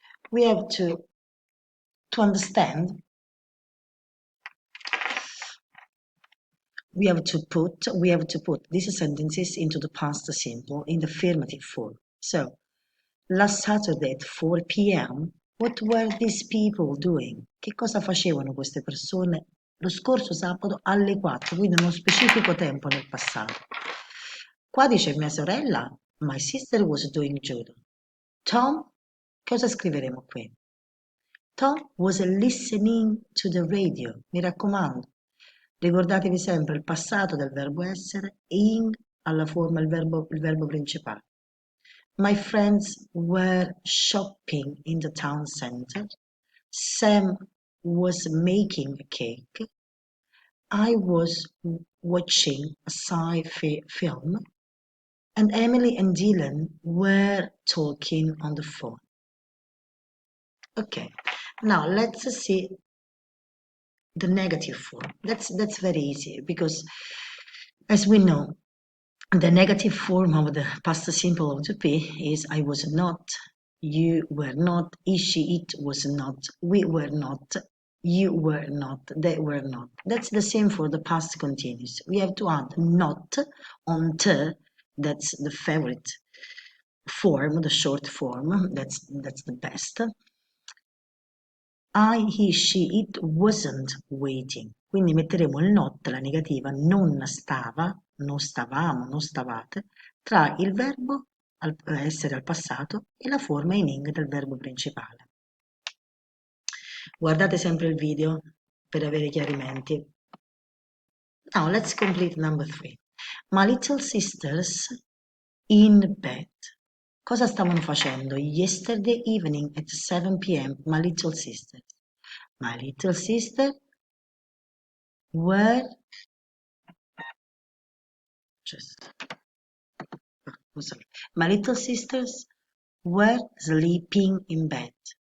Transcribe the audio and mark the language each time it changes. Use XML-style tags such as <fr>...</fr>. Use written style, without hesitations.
<en>We have to understand, we have to put these sentences into the past simple in the affirmative form. So, last Saturday at 4 p.m., what were these people doing?</en> <it>Che cosa facevano queste persone lo scorso sabato alle 4, quindi in uno specifico tempo nel passato? Qua dice mia sorella,</it> <en>my sister was doing judo.</en> <it>Tom, cosa scriveremo qui?</it> <en>Tom was listening to the radio.</en> <it>Mi raccomando, ricordatevi sempre il passato del verbo essere, in alla forma il verbo principale.</it> <en>My friends were shopping in the town center. Sam was making a cake. I was watching a sci-fi film. And Emily and Dylan were talking on the phone. Okay, now let's see the negative form. That's very easy because as we know, the negative form of the past simple of to be is I was not, you were not, he, she, it was not, we were not, you were not, they were not. That's the same for the past continuous. We have to add not on t, that's the favorite form, the short form, that's the best. I, he, she, it wasn't waiting.</en> <it>Quindi metteremo il not, la negativa, non stava, non stavamo, non stavate, tra il verbo essere al passato e la forma in ing del verbo principale. Guardate sempre il video per avere chiarimenti.</it> <en>Now let's complete number 3. My little sisters in bed.</en> <it>Cosa stavano facendo?</it> <en>Yesterday evening at 7 p.m. My little sisters. My little sister were just my little sisters were sleeping in bed.</en>